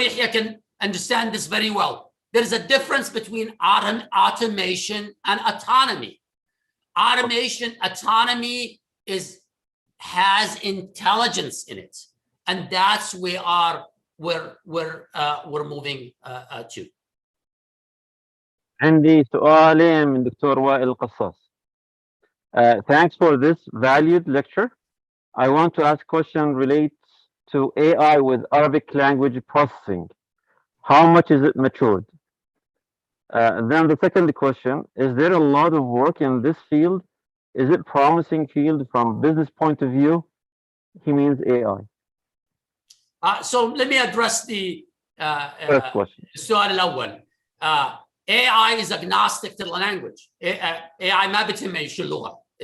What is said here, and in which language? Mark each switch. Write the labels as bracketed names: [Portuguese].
[English] Yahya can understand this very well. There's a difference between automation and autonomy. Autonomy has intelligence in it, and that's where we're moving to. [Arabic] عندي سؤالين من دكتور وائل القصاص. [English] Thanks for this valued lecture. I want to ask a question relates to AI with Arabic language processing. How much is it matured? Then the second question, is there a lot of work in this field? Is it promising field from business point of view? He means AI. So let me address the first question. [Arabic] السؤال الأول. [English] AI is agnostic to the language. [Arabic] AI ما بتهمش اللغة.